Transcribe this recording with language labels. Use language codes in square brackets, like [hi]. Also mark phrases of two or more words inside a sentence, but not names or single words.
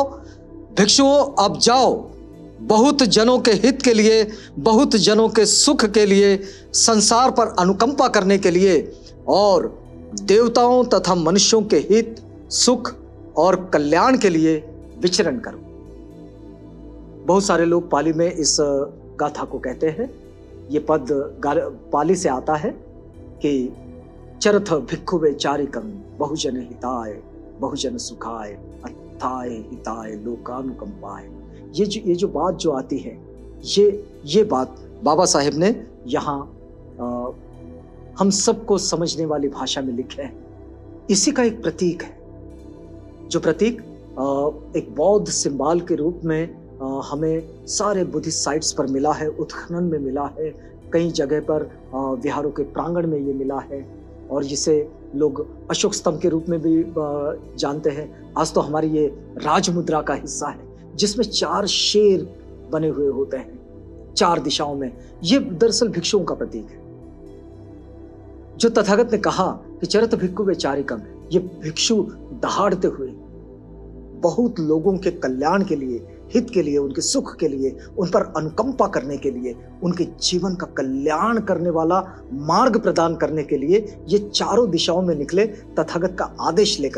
[hi] भिक्षुओं अब जाओ, बहुत जनों के हित के लिए, बहुत जनों के सुख के लिए, संसार पर अनुकंपा करने के लिए और देवताओं तथा मनुष्यों के हित, सुख और कल्याण के लिए विचरण करो। बहुत सारे लोग पाली में इस गाथा को कहते हैं। ये पद पाली से आता है कि [pi] चरथ भिक्खुवे चारिकं बहुजन हिताय बहुजन सुखाय अत्थाय हिताय लोकानुकंपाय। [hi] ये जो बात जो आती है, ये बात बाबा साहेब ने यहाँ हम सबको समझने वाली भाषा में लिखे है। इसी का एक प्रतीक है, जो प्रतीक एक बौद्ध सिंबल के रूप में हमें सारे बुद्धिस्ट साइट्स पर मिला है, उत्खनन में मिला है, कई जगह पर विहारों के प्रांगण में ये मिला है, और जिसे लोग अशोक स्तंभ के रूप में भी जानते हैं। आज तो हमारी ये राजमुद्रा का हिस्सा है जिसमें 4 शेर बने हुए होते हैं 4 दिशाओं में। ये दरअसल भिक्षुओं का प्रतीक है। जो तथागत ने कहा कि [pi] चरत भिक्खुवे चारिकं, [hi] ये भिक्षु दहाड़ते हुए बहुत लोगों के कल्याण के लिए, हित के लिए, उनके सुख के लिए, उन पर अनुकंपा करने के लिए, उनके जीवन का कल्याण करने वाला मार्ग प्रदान करने के लिए ये चारों दिशाओं में निकले तथागत का आदेश लेकर।